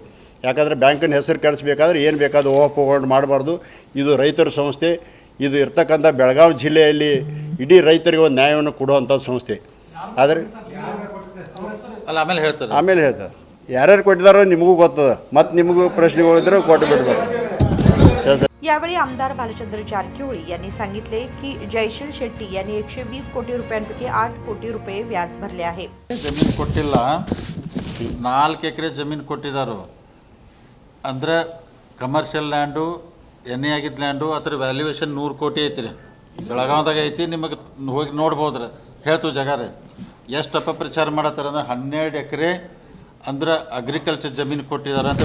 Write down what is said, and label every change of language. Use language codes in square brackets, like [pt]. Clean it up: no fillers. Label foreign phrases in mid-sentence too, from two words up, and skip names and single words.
[kn] ಯಾಕಂದರೆ ಬ್ಯಾಂಕಿನ ಹೆಸರು ಕೆಡಿಸ್ಬೇಕಾದ್ರೆ ಏನು ಬೇಕಾದರೂ ಊಹಾಪೋಹಗಳು ಮಾಡಬಾರ್ದು. ಇದು ರೈತರ ಸಂಸ್ಥೆ. ಇದು ಇರ್ತಕ್ಕಂಥ ಬೆಳಗಾವಿ ಜಿಲ್ಲೆಯಲ್ಲಿ ಇಡೀ ರೈತರಿಗೆ ಒಂದು ನ್ಯಾಯವನ್ನು ಕೊಡುವಂಥ ಸಂಸ್ಥೆ. ಆದರೆ ಆಮೇಲೆ ಹೇಳ್ತಾರೆ ಯಾರ್ಯಾರು ಕೊಟ್ಟಿದ್ದಾರೋ ನಿಮಗೂ ಗೊತ್ತದ. ಮತ್ತು ನಿಮಗೂ ಪ್ರಶ್ನೆಗಳಿದ್ರೆ ಕೊಟ್ಟು ಬಿಡ್ಬೇಕು. [mr] यावेळी आमदार भालचंद्र जारकिहोळी यांनी सांगितले की जयशील शेट्टी यांनी 120 कोटी रुपयांपैकी 8 कोटी रुपये व्याज भरले आहे. [kn] ಜಮೀನು ಕೊಟ್ಟಿಲ್ಲ, 4 ಎಕರೆ ಜಮೀನು ಕೊಟ್ಟಿದ್ದಾರೆ. ಅಂದರೆ [en] commercial land, [kn] ಎಣ್ಣೆ ಆಗಿದ್ದ ಲ್ಯಾಂಡು, ಅದರ ವ್ಯಾಲ್ಯೂಯೇಷನ್ 100 ಕೋಟಿ ಐತಿ ರೀ. ಬೆಳಗಾವ್ದಾಗ ಐತಿ, ನಿಮಗೆ ಹೋಗಿ ನೋಡ್ಬೋದ್ರಿ. ಹೇಳ್ತು ಜಾಗ ರೀ. ಎಷ್ಟು ಅಪಪ್ರಚಾರ ಮಾಡತ್ತಾರೆ ಅಂದ್ರೆ 12 ಎಕರೆ ಅಂದ್ರೆ ಅಗ್ರಿಕಲ್ಚರ್ ಜಮೀನು ಕೊಟ್ಟಿದ್ದಾರೆ ಅಂತ.